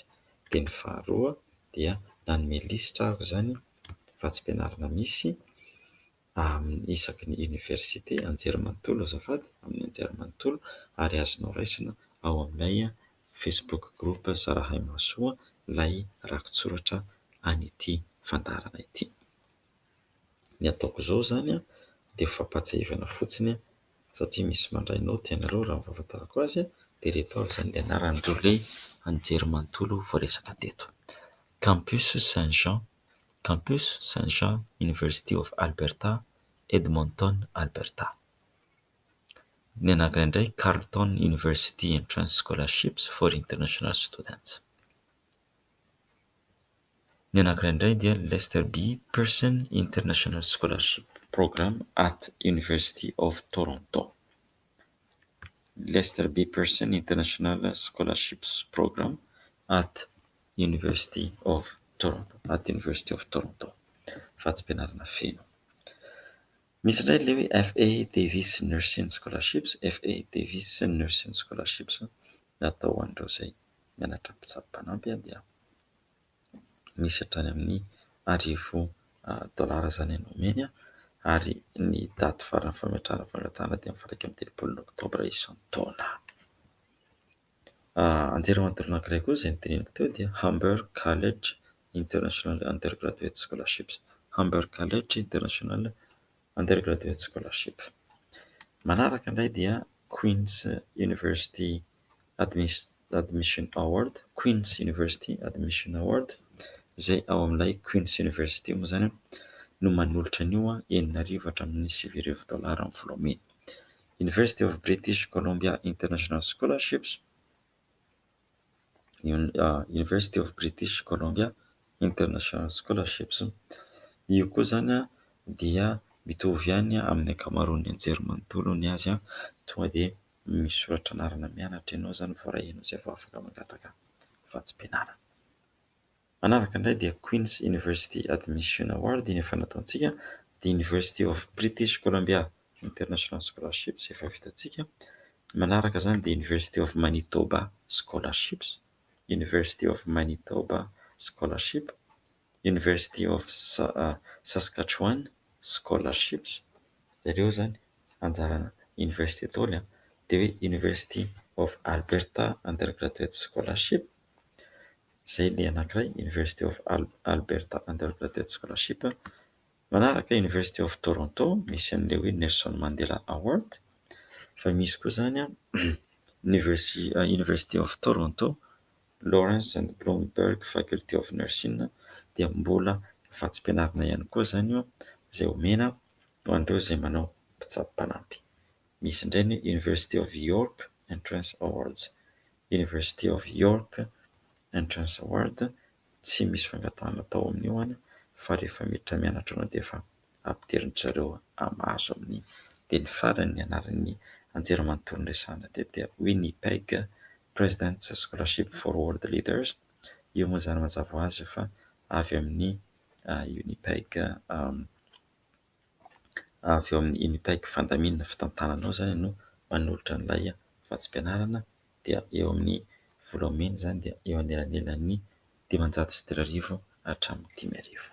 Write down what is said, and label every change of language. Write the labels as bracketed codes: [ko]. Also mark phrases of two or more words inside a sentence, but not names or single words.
[mg] Dia ny faharoa dia nanome lisitra ahako izany vatsim-pianarana misy isaky ny université anjerimanontolo azafady amin'ny anjerimanontolo, ary azonao raisina ao amin'ilay [en] Facebook group [mg] Zarahay Mahasoa ilay rakotsoratra any ity fandaharana ity. Ny ataoko izao izany dia fampatsiahivana fotsiny satria misy mandray naoty ianareo raha ny fahafantarako azy, dia reto avy izany ilay anaran'ireo ilay anjerimanontolo voaresaka teto: Campus Saint-Jean, Campus Saint-Jean, University of Alberta, Edmonton, Alberta. Ny anankiray indray Carleton University Entrance Scholarships for International Students. Ny anankiray indray dia Lester B. Pearson International Scholarship Program at University of Toronto. Lester B. Pearson International Scholarships Program at University of Toronto. At University of Toronto. Vatsim-pianarana feno. Misy indray ilay hoe F.A. Davis Nursing Scholarships, F.A. Davis Nursing Scholarships, natao ho an'ireo izay mianatra mpitsabo mpanampy dia misy hatrany amin'ny $1,000 izany no omeny, ary ny daty farany fametrahana fangatahana dia amin'ny 1 Oktobra isan-taona. Anjerimanontolo anankiray koa izay noteneniko teo dia Humber College International Undergraduate Scholarships, Humber College International Undergraduate Scholarship. Manaraka indray dia Queen's University Admission Award, Queen's University Admission Award, izay ao amin'ilay Queen's University moa izany no manolotra an'io $8,000 hatramin'ny $7,000 amin'ny volamena. University of British Columbia International Scholarships, University of British Columbia International Scholarships, io koa izany dia mitovy ihany amin'ny ankamaroan'ny anjerimanontolo ny azy, tonga dia misoratra anarana mianatra ianao izany voarahinao izay vao afaka mangataka vatsim-pianarana. Manaraka indray dia Queen's University Admission Award, iny efa nataontsika. The University of British Columbia International Scholarships efa vitantsika. Manaraka izany the University of Manitoba Scholarships, University of Manitoba Scholarship, University of Saskatchewan Scholarships. Zareo izany anjarana university daholo. Dia hoe University of Alberta Undergraduate Scholarship, izay ilay anankiray University of Alberta Undergraduate Scholarship. Manaraka University of Toronto, misy an'ilay hoe Nelson Mandela Award. Fa misy koa izany University of Toronto Lawrence and Bloomberg Faculty of Nursing, dia mbola vatsim-pianarana ihany koa izany io izay omena ho an'ireo izay manao mpitsabo mpanampy. Misy indray ny University of York Entrance Awards, University of York Entrance Award, tsy misy fangatahana tao amin'io any, fa rehefa miditra mianatra anao dia efa ampiterin'ny zareo amahazo amin'ny. Dia ny farany anaran'ny anjerimanontolo resahana teto dia Winnipeg President's Scholarship for World Leaders. Io moa izany mazava ho azy fa avy amin'ny Winnipeg, avy eo amin'ny Winnipeg fandaminana fitantananao izany no manolotra an'ilay vatsim-pianarana, dia eo amin'ny volamena izany dia eo anelanelan'ny $500 hatramin'ny $10,000.